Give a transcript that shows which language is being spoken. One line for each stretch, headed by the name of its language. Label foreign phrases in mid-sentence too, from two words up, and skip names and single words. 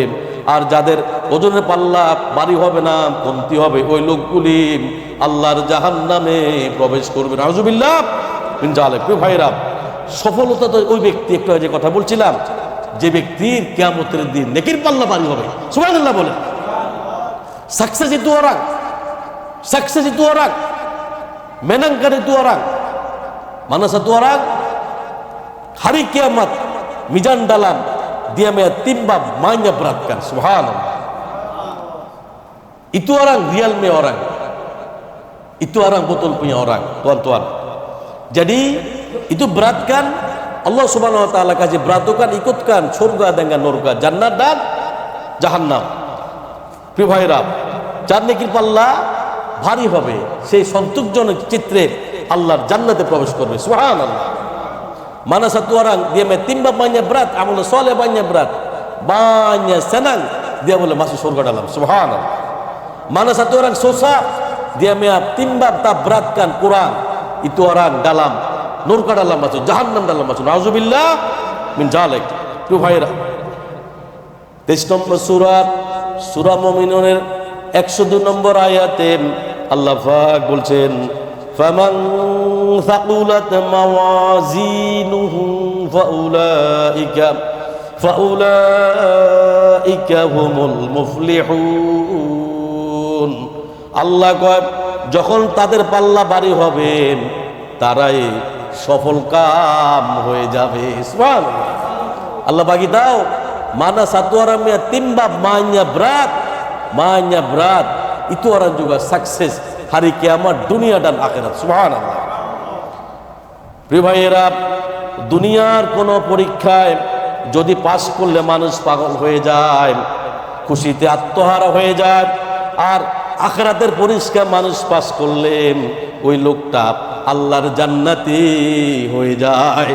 Bangla: আর যাদের ওজনের পাল্লা ভারী হবে না, কমতি হবে, ওই লোকগুলি আল্লাহর জাহান্নামে প্রবেশ করবে।
Arabic: نعوذ بالله من ذلك.
Bangla: ভাইরা সফলতা তো ওই ব্যক্তি, একটু যে কথা বলছিলাম, যে ব্যক্তির কিয়ামতের দিন নেকির পাল্লা ভারী হবে। সুবহানাল্লাহ বলে।
Malay: সাকসেস itu orang, sukses itu orang, menangkan itu orang. Mana satu orang hari kiamat mizan dalam dia metimbang menyeberatkan. Subhanallah. Itu orang realnya orang. Itu orang betul punya orang, tuan-tuan. Jadi itu beratkan Allah
Arabic: سبحانه وتعالى
Malay: kasih beratukan, ikutkan surga dengan neraka, jannat dan jahannam.
Bangla: প্রিয় ভাইরা, যার নেকির পাল্লা ভারী হবে সেই সন্তোষজনক চিত্রে আল্লাহর জান্নাতে প্রবেশ করবে। সুবহানাল্লাহ।
Malay: Mana satu orang dia metimbang banyak berat, amal soleh banyak berat, banyak senang, dia boleh masuk surga dalam. Subhanallah. Mana satu orang susah, dia metimbang tak beratkan kurang, itu orang dalam neraka dalam masuk, jahannam dalam masuk.
Arabic: نعوذ بالله من ذلك.
Bangla: প্রিয় ভাইরা, 23 নম্বর সূরা মুমিনুনের 102 নম্বর আয়াতে আল্লাহ পাক বলছেন,
Arabic: فمن ثقلت موازينه فأولئك هم المفلحون.
Bangla: আল্লাহ কয় যখন তাদের পাল্লা ভারী হবে তারাই সফল কাম হয়ে যাবে। সুবহানাল্লাহ।
Malay: Allah bagi tahu mana satu orang yang timbang banyak berat, itu orang juga sukses hari kiamat dunia dan akhirat. Subhanallah.
Bangla: প্রিয় ভাইয়েরা, দুনিয়ার কোনো পরীক্ষায় যদি পাস করলে মানুষ পাগল হয়ে যায়, খুশিতে আত্মহারা হয়ে যায়, আর আখিরাতের পরীক্ষা মানুষ পাস করলে ওই লোকটা আল্লাহর জান্নাতি হয়ে যায়।